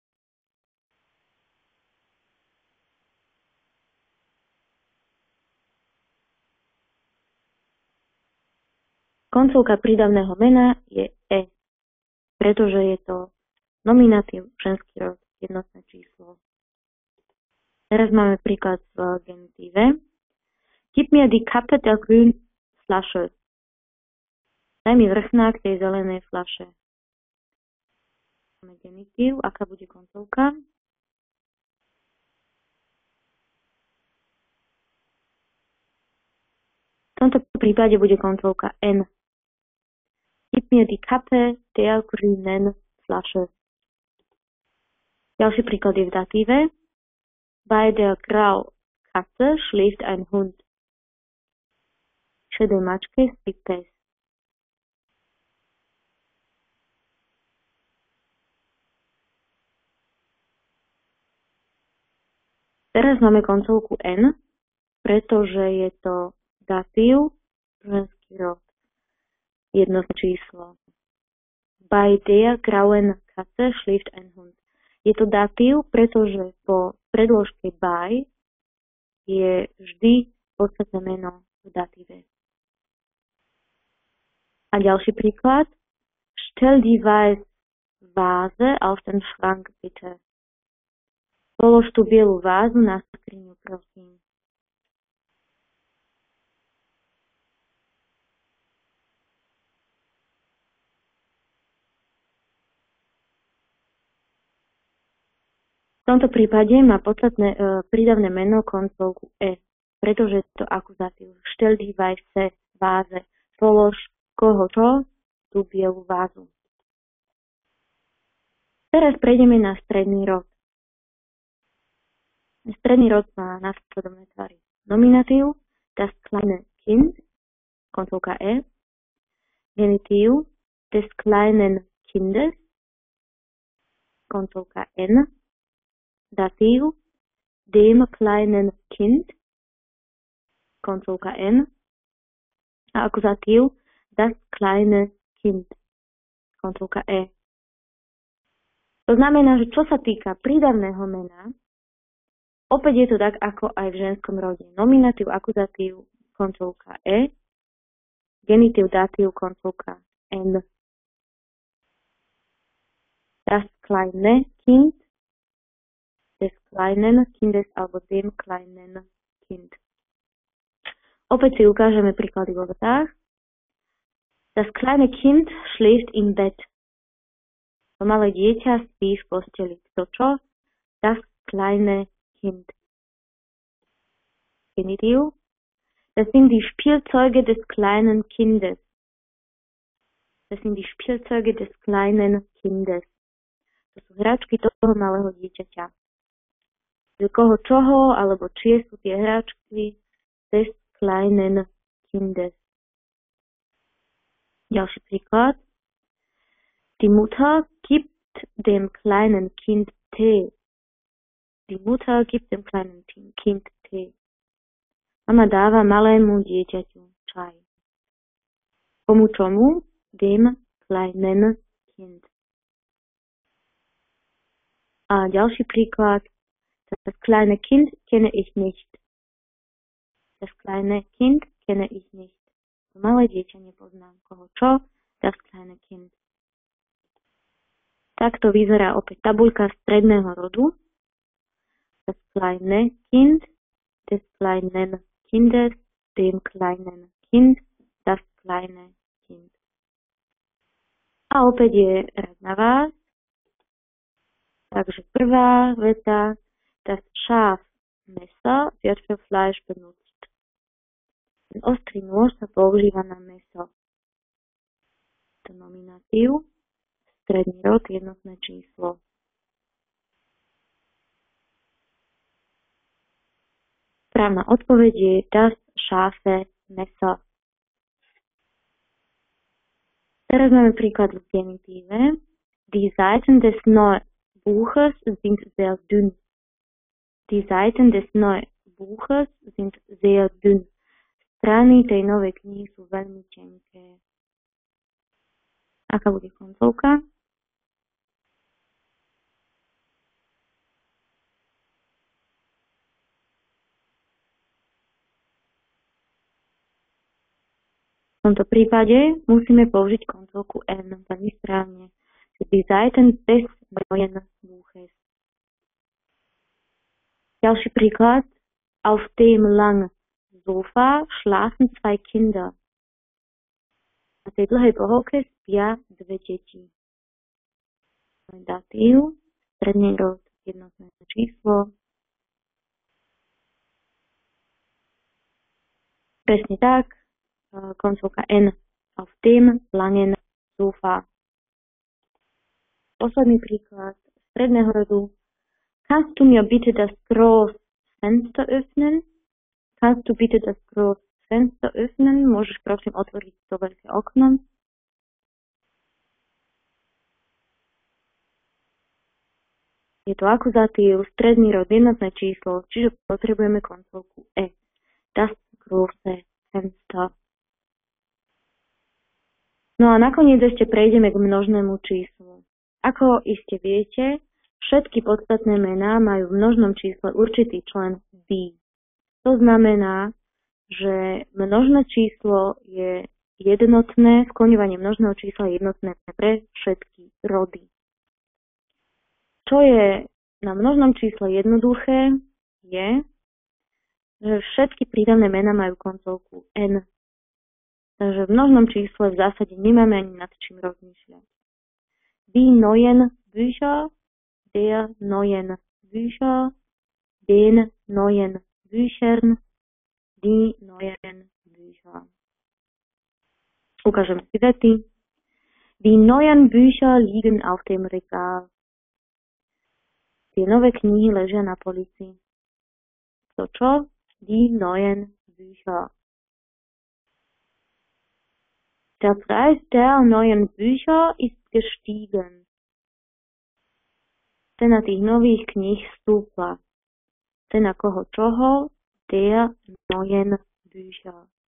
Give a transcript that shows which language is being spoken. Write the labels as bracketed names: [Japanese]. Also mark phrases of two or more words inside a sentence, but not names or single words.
[Slovak] Koncovka prídavného mena je E, pretože je to nominatív, ženský rod, jednotné číslo. Teraz máme príklad v genitíve. [German] Gib mir die Kappe der grünen Flasche. [Slovak] Daj mi vrchnák tej zelenej fľaše. Máme genitív, aká bude koncovka? V tomto prípade bude koncovka N. [German] Gib mir die Kappe der grünen Flasche. [Slovak] Ďalší príklad je v datíve. [German] Bei der Grau Katze schläft ein Hund. [Slovak] Šedej mačke spí pes. Teraz máme koncovku N, pretože je to datív, ženský rod, jednotné číslo. [German] Bei der grauen Katze schläft ein Hund. [Slovak] Je to datív, pretože po predložke by je vždy podstatné meno v datíve. A ďalší príklad. [German] Stell die weiße Vase auf den Schrank, bitte. [Slovak] Polož tú bielu vázu na skriňu, prosím. V tomto prípade má podstatné prídavné meno koncovku E, pretože je to akuzatív. [German] Stell die weiße Vase. [Slovak] Polož koho čo? Tú bielu vázu. Teraz prejdeme na stredný rod. Stredný rod má následovné tvary. Nominatív, [German] das kleine Kind, [Slovak] koncovka E. Genitív, [German] des kleinen Kindes, [Slovak] koncovka N. [German] Datív, dem kleinen Kind, [Slovak] koncovka N. A akuzatív, [German] das kleine Kind, [Slovak] koncovka E. To znamená, že čo sa týka prídavného mena, opäť je to tak, ako aj v ženskom rode. Nominatív, akuzatív, koncovka E. Genitív, datív, koncovka N. [German] Das kleine Kind, des kleinen Kindes alebo dem kleinen Kind. [Slovak] Opäť si ukážeme príklady vo vetách. [German] Das kleine Kind schläft im Bett. [Slovak] To malé dieťa spí v posteli. To čo? [German] Das kleine Kind. Genitiv. Das sind die Spielzeuge des kleinen Kindes. Das sind die Spielzeuge des kleinen Kindes. [Slovak] To sú hračky toho malého dieťaťa. Z koho čoho, alebo čie sú tie hračky [German] des kleinen Kindes. [Slovak] Ďalší príklad. [German] Die Mutter gibt dem kleinen Kind Tee. Die Mutter gibt dem kleinen Kind Tee. [Slovak] Mama dáva malému dieťaťu čaj. Komu čomu? [German] Dem kleinen Kind. [Slovak] A ďalší príklad. [German] Das kleine Kind kenne ich nicht. Das kleine Kind kenne ich nicht. [Slovak] Malé dieťa nepoznám. Koho čo? [German] Das kleine Kind. [Slovak] Takto vyzerá opäť tabuľka stredného rodu. [German] Das kleine Kind, des kleinen Kindes, dem kleinen Kind, das kleine Kind. [Slovak] A opäť je rad na vás. Takže prvá veta. [German] Das Schafmesser wird für Fleisch benutzt. [Slovak] Ten ostrý nôž sa používa na mäso. To nominatív, stredný rod, jednotné číslo. Správna odpoveď je [German] das scharfe Messer. [Slovak] Teraz máme príklad v genitíve. [German] Die Seiten des Buches sind sehr dünn. Die Seiten des Buches sind sehr dünn. [Slovak] Strany tej novej knihy sú veľmi tenké. Aká bude koncovka? V tomto prípade musíme použiť koncovku N veľmi správne. [German] Die Seiten des neuen Buches. [Slovak] Ďalší príklad. [German] Auf dem langen Sofa schlafen zwei Kinder. [Slovak] Na tej dlhej pohovke spia dve deti. Datív, stredný rod, jednotné číslo. Presne tak, koncovka N. [German] Auf dem langen Sofa. [Slovak] Posledný príklad stredného rodu. [German] Kannst du mir bitte das Großfenster öffnen? Kannst du bitte das Großfenster öffnen? [Slovak] Môžeš prosím otvoriť to veľké okno? Je to akuzatív, stredný rod, jednotné číslo, čiže potrebujeme koncovku E. [German] Das große Fenster. [Slovak] No a nakoniec ešte prejdeme k množnému číslu. Ako iste viete, všetky podstatné mená majú v množnom čísle určitý člen D. To znamená, že množné číslo je jednotné, skloňovanie množného čísla je jednotné pre všetky rody. Čo je na množnom čísle jednoduché, je, že všetky prídavné mená majú koncovku N. Takže v množnom čísle v zásade nemáme ani nad čím rozmýšľať. [German] Die neuen Bücher, der neuen Bücher, den neuen Büchern, die neuen Bücher. [Slovak] Ukážeme si vety. [German] Die neuen Bücher liegen auf dem Regal. [Slovak] Tie nové knihy ležia na polici. To čo? [German] Die neuen Bücher. Der Preis der neuen Bücher ist gestiegen. [Slovak] Cena tých nových kníh stúpla. Cena koho čoho? [German] Der neuen Bücher.